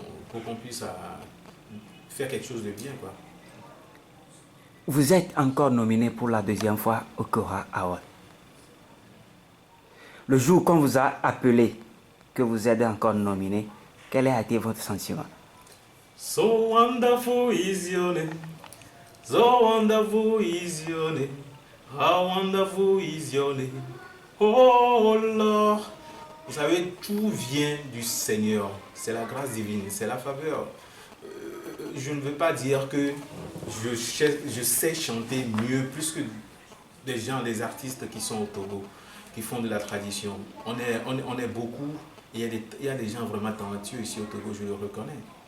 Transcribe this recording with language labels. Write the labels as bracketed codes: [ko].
[fr] Pour qu'on puisse faire quelque chose de bien, quoi. Vous êtes encore nominé pour la deuxième fois au Kora Award. Le jour qu'on vous a appelé, que vous êtes encore nominé, quel a été votre sentiment? [en] So wonderful is your name, so wonderful is your name, how wonderful is your name, oh Lord. [fr] Vous savez, tout vient du Seigneur, c'est la grâce divine, c'est la faveur. Je ne veux pas dire que je sais chanter mieux, plus que des artistes qui sont au Togo, qui font de la tradition. On est beaucoup, et il y a des gens vraiment talentueux ici au Togo, je le reconnais.